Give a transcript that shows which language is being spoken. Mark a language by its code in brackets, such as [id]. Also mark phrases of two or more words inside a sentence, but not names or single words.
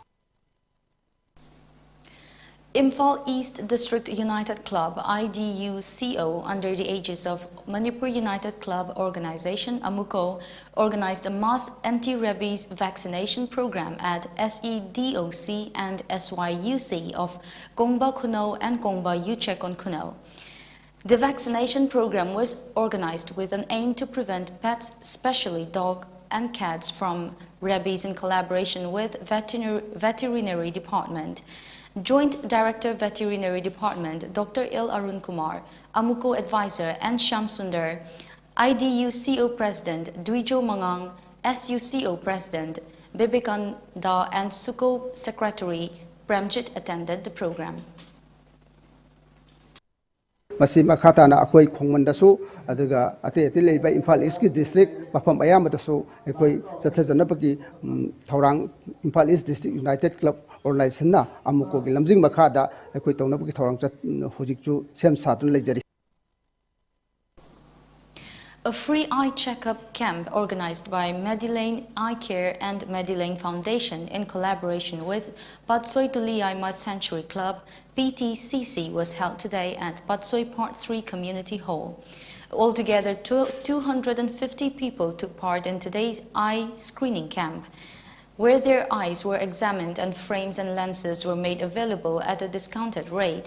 [en] Imphal East District United Club IDUCO, under the aegis of Manipur United Club Organization AMUCO, organized a mass anti-rabies vaccination program at SEDOC and SYUC of Gongba Kuno and Gongba Yuchekon Kuno. The vaccination program was organized with an aim to prevent pets, especially dogs and cats, from rabies in collaboration with Veterinary Department. Joint Director Veterinary Department Dr. Il Arun Kumar, AMUCO Advisor and Shamsundar, IDUCO President Dwijo Mangang, SUCO President Bibekanda and SUCO Secretary Premjit attended the program. [mni] Masi makhatana akoi khongmandasu aduga ate leiba Imphal East ki district mafam ayamadasu akoi sathajanapaki thorang Imphal East District United Club organization na amuko gi lamjing makhada akoi tawnapaki thorang chat hojikchu sem satun leijari. [en] A free eye checkup camp organized by Medilane Eye Care and Medilane Foundation in collaboration with Patsoi Tuliai Mud Sanctuary Club (PTCC) was held today at Patsoi Part 3 Community Hall. Altogether, 250 people took part in today's eye screening camp, where their eyes were examined and frames and lenses were made available at a discounted rate.